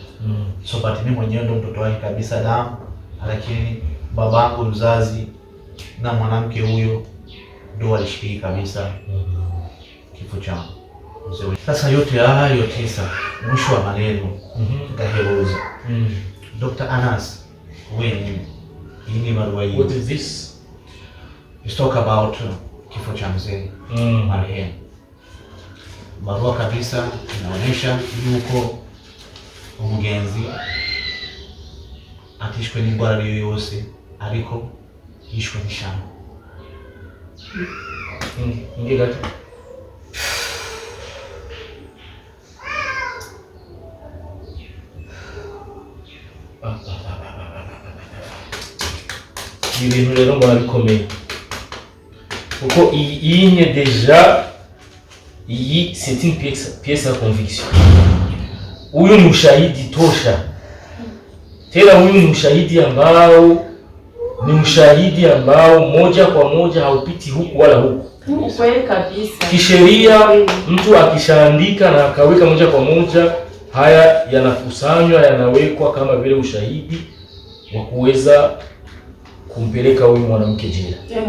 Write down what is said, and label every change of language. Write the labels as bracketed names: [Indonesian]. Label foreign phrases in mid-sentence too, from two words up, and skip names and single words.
[English] So but [Swahili] mimi mwenyewe ndio mtoto wake kabisa damu, lakini babangu mzazi na mwanamke huyo ndio alishiriki kabisa kifo cha mzee. Sasa yote hayo 9, mwisho wa maneno nitaheruza. Dr. Anas, when ini barua hii, [English] what is this? Let's talk about [Swahili] kifo cha mzee marehemu. [Rundi] Barua kabisa inaonyesha yuko umugenzi atishwe n'indwara yose ariko yishwe n'ishamba. Ingegata ibintu rero mbona bikomeye kuko iyi deja iyi [French] c'est une pièce à conviction. [Swahili] Huyu ni ushahidi tosha, tena huyu ni ushahidi ambao moja kwa moja haupiti huku wala huku. Kweli kabisa. Kisheria mtu akishaandika na akaweka moja kwa moja, haya yanakusanywa, yanawekwa kama vile ushahidi wa kuweza kumpeleka huyu mwanamke jela.